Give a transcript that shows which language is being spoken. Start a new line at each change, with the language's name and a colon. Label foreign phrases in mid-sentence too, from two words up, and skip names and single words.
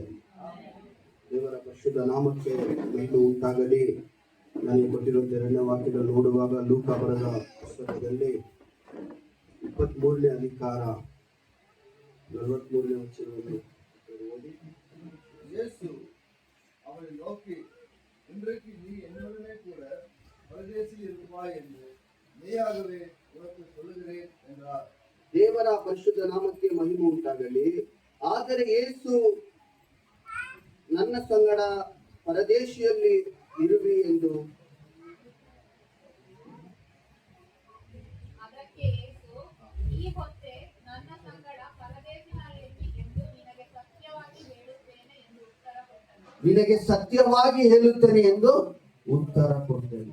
Kannada: ದೇವರ ಪರಿಶುದ್ಧ ನಾಮಕ್ಕೆ ಮಹಿಮೆ ಉಂಟಾಗಲಿ. ನನಗೆ ಕೊಟ್ಟಿರುವಂತೆ 2ನೇ ವಾಕ್ಯದಲ್ಲಿ ನೋಡುವಾಗ ಲೂಕ ಬರೆದ ಪುಸ್ತಕದಲ್ಲಿ 23ನೇ ಅಧಿಕಾರ 43ನೇ ವಚನವನ್ನು ಓದಿ.
Tamil: ಯೇಸು அவனை நோக்கி, இன்றைக்கு நீ என்னுடனே கூட பரதேசில் இருப்பாய் என்று மெய்யாகவே உனக்கு சொல்லுகிறேன் என்றார்.
Kannada: ದೇವರ ಪರಿಶುದ್ಧ ನಾಮಕ್ಕೆ ಮಹಿಮೆ ಉಂಟಾಗಲಿ. ಆದರೆ ಯೇಸು ನನ್ನ ಸಂಗಡ ಪರದೇಶಿಯಲ್ಲಿ ಇರುವಿ ಎಂದು ನಿನಗೆ ಸತ್ಯವಾಗಿ ಹೇಳುತ್ತೇನೆ ಎಂದು ಉತ್ತರ ಕೊಡ್ತೇನೆ.